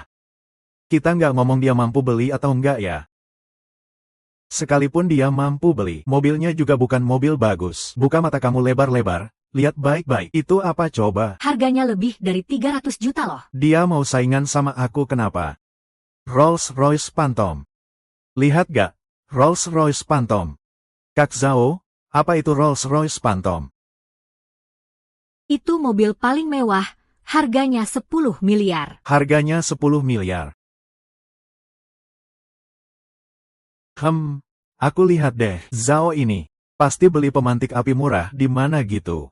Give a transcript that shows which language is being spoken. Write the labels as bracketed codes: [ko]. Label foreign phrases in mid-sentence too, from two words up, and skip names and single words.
[id] Kita nggak ngomong dia mampu beli atau enggak ya. Sekalipun dia mampu beli, mobilnya juga bukan mobil bagus. Buka mata kamu lebar-lebar, lihat baik-baik. Itu apa coba? Harganya lebih dari 300 juta loh. Dia mau saingan sama aku kenapa? Rolls-Royce Phantom. Lihat gak? Rolls-Royce Phantom. Kak Zhao, apa itu Rolls-Royce Phantom? Itu mobil paling mewah, harganya 10 miliar. Harganya 10 miliar. Aku lihat deh, Zhao ini pasti beli pemantik api murah di mana gitu.